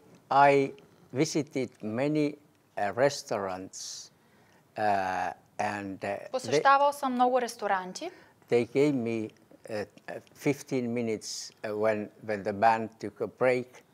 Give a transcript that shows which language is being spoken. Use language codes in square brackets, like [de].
[en] I visited many restaurants and [bg] Посещавал съм много ресторанти. [en] they gave me 15 minutes when the band took a break.